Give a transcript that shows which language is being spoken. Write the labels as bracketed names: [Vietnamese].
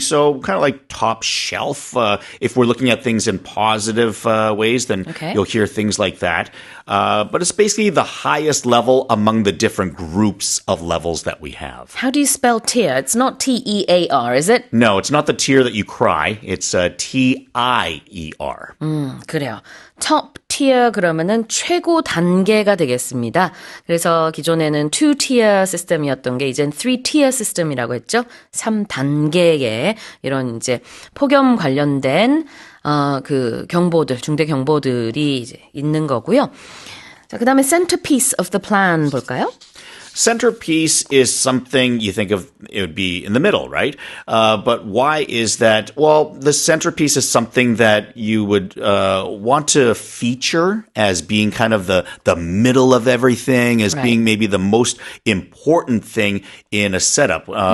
[English] So kind of like top shelf. If we're looking at things in positive ways, then you'll hear things like that. But it's basically the highest level among the different groups of levels that we have. How do you spell tier? It's not T-E-A-R, is it? No, it's not the tear that you cry. It's T-I-E-R. [Korean] 그래요. top tier 그러면은 최고 단계가 되겠습니다. 그래서 기존에는 2-tier 시스템이었던 게 이젠 3-tier 시스템이라고 했죠. 3단계의 이런 이제 폭염 관련된 그 경보들, 중대 경보들이 이제 있는 거고요. 자, 그다음에 [English] centerpiece of the plan [Korean] 볼까요? [English] Centerpiece is something you think of, it would be in the middle, right? But why is that? Well, the centerpiece is something that you would want to feature as being kind of the middle of everything, as being maybe the most important thing in a setup.